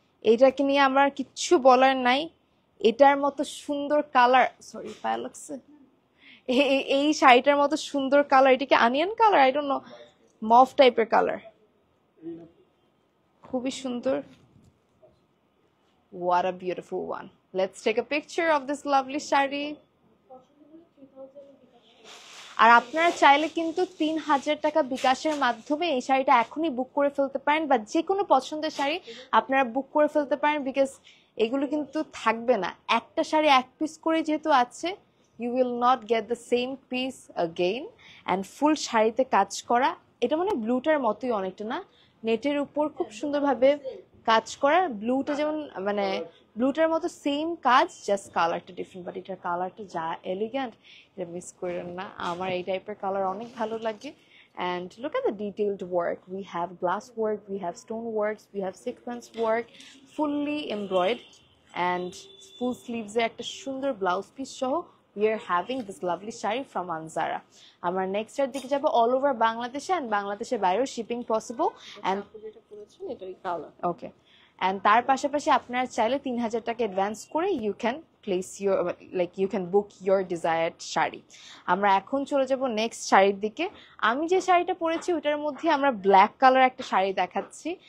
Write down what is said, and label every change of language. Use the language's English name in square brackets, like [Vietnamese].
[Bangla] এইটাকে নিয়ে আমার কিচ্ছু বলার নাই। এটার মতো সুন্দর কালার, সরি পায়ে লাগছে, এই শাড়িটার মতো সুন্দর কালার, এটা কি onion colour, [English] I don't know, [Bangla] মফ টাইপের কালার, খুবই সুন্দর। [English] What a beautiful one. Let's take a picture of this lovely sari. [Bangla] আর আপনারা চাইলে কিন্তু 3,000 টাকা বিকাশের মাধ্যমে এই শাড়িটা এখনই বুক করে ফেলতে পারেন, বা যে কোনো পছন্দের শাড়ি আপনারা বুক করে ফেলতে পারেন, বিকজ এগুলো কিন্তু থাকবে না। একটা শাড়ি এক পিস করে যেহেতু আছে, [English] You will not get the same piece again. [Bangla] And full শাড়িতে কাজ করা, এটা মানে ব্লুটার মতোই অনেকটা, না নেটের উপর খুব সুন্দরভাবে কাজ করা। ব্লুটা যেমন মানে ব্লুটার মতো সেম কাজ, জাস্ট কালারটা ডিফারেন্ট, বাট এটার কালারটা যা এলিগ্যান্ট, এটা মিস করেন না। আমার এই টাইপের কালার অনেক ভালো লাগে। [English] And look at the detailed work. We have glass work, we have stone works, we have sequence work, fully embroidered, and full sleeves এ [Bangla] একটা সুন্দর ব্লাউজ পিস সহ [English] we are having this lovely sari from Anzara. [Bangla] আমরা next এর দিকে যাব, all over বাংলাদেশে and বাংলাদেশের বাইরেও শিপিং পসিবল। অ্যান্ড যেটা করেছেন এটাই কালার। ওকে, অ্যান্ড তার পাশাপাশি আপনারা চাইলে 3,000 টাকা অ্যাডভান্স করে [English] You can place your you can book your desired sari. [Bangla] আমরা এখন চলে যাব নেক্সট শাড়ির দিকে। আমি যে শাড়িটা পরেছি ওটার মধ্যে আমরা ব্ল্যাক কালার একটা শাড়ি দেখাচ্ছি।